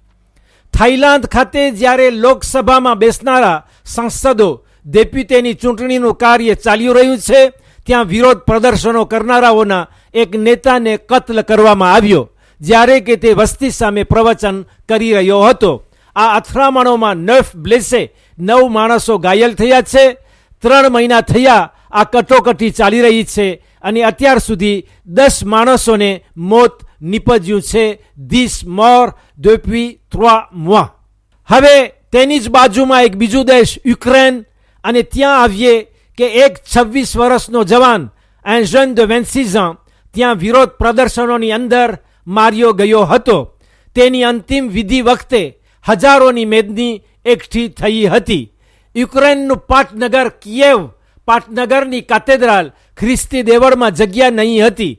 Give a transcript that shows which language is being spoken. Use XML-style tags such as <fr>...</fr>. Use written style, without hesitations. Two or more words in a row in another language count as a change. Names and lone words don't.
<gu>થાઈલેન્ડ ખાતે જ્યારે લોકસભામાં બેસનારા સાંસદો ડેપ્યુટીની ચૂંટણીનું કાર્ય ચાલી રહ્યું છે, ત્યાં વિરોધ પ્રદર્શનો કરનારાઓના એક નેતાને કત્લ કરવામાં આવ્યો, જ્યારે કે તે વસ્તી સામે પ્રવચન કરી રહ્યો હતો. આ અથડામણોમાં 9 બ્લેસે 9 માણસો ઘાયલ થયા છે. 3 મહિના થયા આ કટોકટી ચાલી રહી છે અને અત્યાર સુધી 10 માણસોને મોત નીપજ્યું છે.</gu> <fr>10 morts depuis 3 mois.</fr> <gu>હવે તેની જ બાજુમાં એક બીજું દેશ યુક્રેન, અને ત્યાં આવીએ કે એક 26 વર્ષનો જવાન,</gu> <fr>un jeune de 26 ans,</fr> <gu>ત્યાં વિરોધ પ્રદર્શનોની અંદર માર્યો ગયો હતો. તેની અંતિમ વિધિ વખતે હજારોની મેદની એકઠી થઈ હતી. યુક્રેનનું પાટનગર કિયેવ, પાટનગરની કેથેડ્રલ ખ્રિસ્તી દેવળમાં જગ્યા નહીં હતી.</gu>